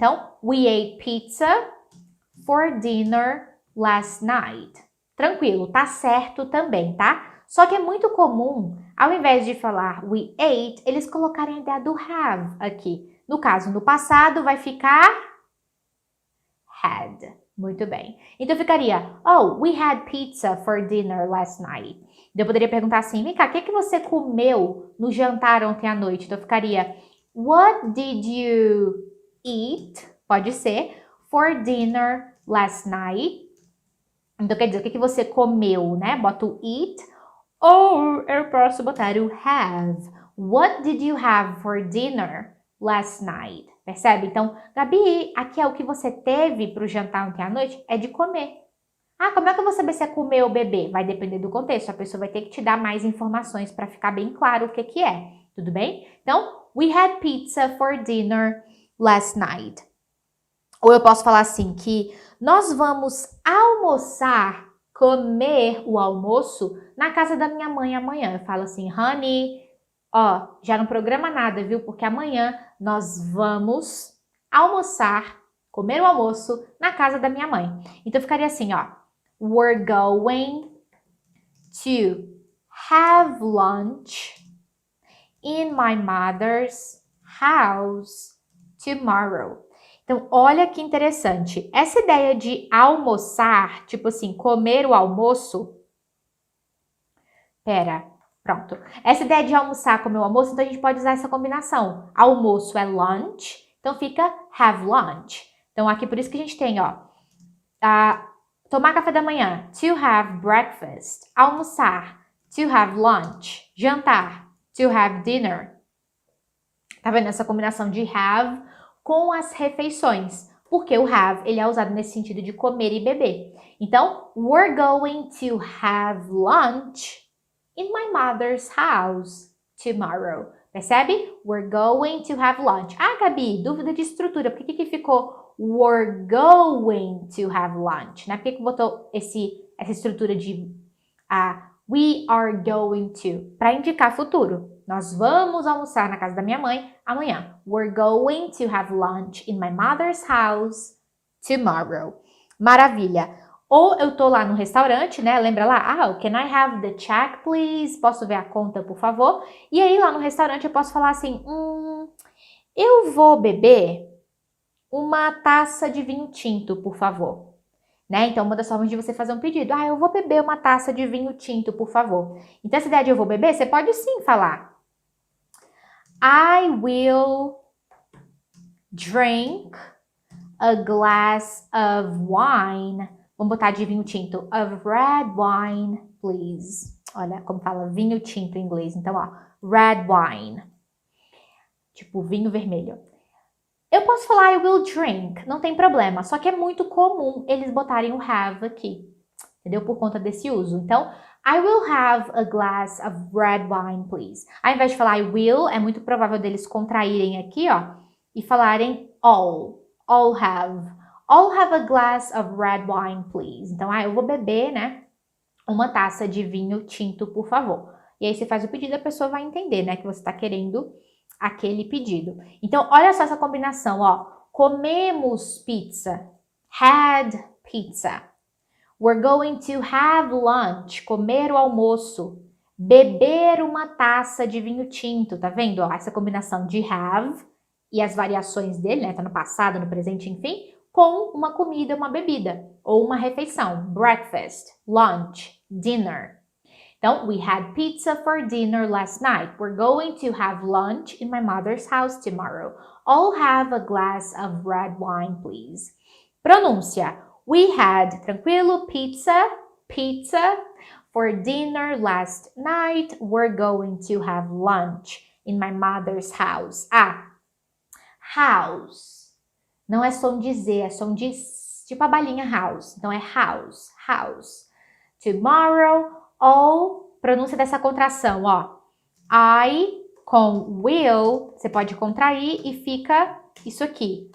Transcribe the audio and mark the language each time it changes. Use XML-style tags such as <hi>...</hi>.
<en>Então, we ate pizza for dinner last night.</en> <pt>Tranquilo, tá certo também, tá? Só que é muito comum, ao invés de falar we ate, eles colocarem a ideia do have aqui. No caso, no passado, vai ficar had. Muito bem.</pt> <en>Então, ficaria, oh, we had pizza for dinner last night.</en> <pt>Eu poderia perguntar assim, vem cá, o que você comeu no jantar ontem à noite?</pt> <en>Então, ficaria, what did you eat? Pode ser, for dinner last night.</en> <pt>Então, quer dizer, o que você comeu, né? Bota o eat. Ou eu posso botar o have.</pt> <en>What did you have for dinner last night?</en> <pt>Percebe? Então, Gabi, aqui é o que você teve para o jantar ontem à noite? É de comer. Ah, como é que eu vou saber se é comer ou beber? Vai depender do contexto. A pessoa vai ter que te dar mais informações para ficar bem claro o que é. Tudo bem? Então, we had pizza for dinner last night. Ou eu posso falar assim, que nós vamos almoçar, comer o almoço na casa da minha mãe amanhã. Eu falo assim, honey, ó, já não programa nada, viu? Porque amanhã nós vamos almoçar, comer o almoço na casa da minha mãe. Então, ficaria assim, ó.</pt> <en>We're going to have lunch in my mother's house tomorrow.</en> <pt>Então, olha que interessante. Essa ideia de almoçar, tipo assim, comer o almoço. Pronto. Essa ideia de almoçar, comer o almoço, então a gente pode usar essa combinação. Almoço é lunch, então fica have lunch. Então, aqui por isso que a gente tem, ó, tomar café da manhã,</pt> <en>to have breakfast. Almoçar, to have lunch. Jantar, to have dinner.</en> <pt>Tá vendo essa combinação de have com as refeições? Porque o have, ele é usado nesse sentido de comer e beber.</pt> <en>Então, we're going to have lunch in my mother's house tomorrow.</en> <pt>Percebe?</pt> <en>We're going to have lunch.</en> <pt>Ah, Gabi, dúvida de estrutura. Por que ficou we're going to have lunch? Né? Por que botou essa estrutura de we are going to? Para indicar futuro. Nós vamos almoçar na casa da minha mãe amanhã.</pt> <en>We're going to have lunch in my mother's house tomorrow.</en> <pt>Maravilha. Ou eu tô lá no restaurante, né? Lembra lá?</pt> <en>Can I have the check, please?</en> <pt>Posso ver a conta, por favor? E aí, lá no restaurante, eu posso falar assim, eu vou beber uma taça de vinho tinto, por favor. Né? Então, uma das formas de você fazer um pedido. Eu vou beber uma taça de vinho tinto, por favor. Então, essa ideia de eu vou beber, você pode sim falar.</pt> <en>I will drink a glass of wine.</en> <pt>Vamos botar de vinho tinto.</pt> <en>Of red wine, please.</en> <pt>Olha como fala vinho tinto em inglês. Então, ó, red wine. Tipo, vinho vermelho. Eu posso falar</pt> <en>I will drink,</en> <pt>não tem problema. Só que é muito comum eles botarem o have aqui. Entendeu? Por conta desse uso.</pt> <en>Então, I will have a glass of red wine, please.</en> <pt>Ao invés de falar</pt> <en>I will,</en> <pt>é muito provável deles contraírem aqui, ó. E falarem all. All have.</pt> <en>All have a glass of red wine, please.</en> <pt>Então, eu vou beber, né? Uma taça de vinho tinto, por favor. E aí você faz o pedido, a pessoa vai entender, né? Que você está querendo aquele pedido. Então, olha só essa combinação, ó. Comemos pizza.</pt> <en>Had pizza. We're going to have lunch.</en> <pt>Comer o almoço. Beber uma taça de vinho tinto. Tá vendo? Ó, essa combinação de have e as variações dele, né? Tá no passado, no presente, enfim. Com uma comida, uma bebida. Ou uma refeição.</pt> <en>Breakfast, lunch, dinner. Então, we had pizza for dinner last night. We're going to have lunch in my mother's house tomorrow. All have a glass of red wine, please.</en> <pt>Pronúncia.</pt> <en>We had, tranquilo, pizza for dinner last night. We're going to have lunch in my mother's house. House.</en> <pt>Não é som de Z, é som de tipo a balinha house. Então, é house. Tomorrow. Ou, pronúncia dessa contração, ó. I com will, você pode contrair e fica isso aqui.</pt>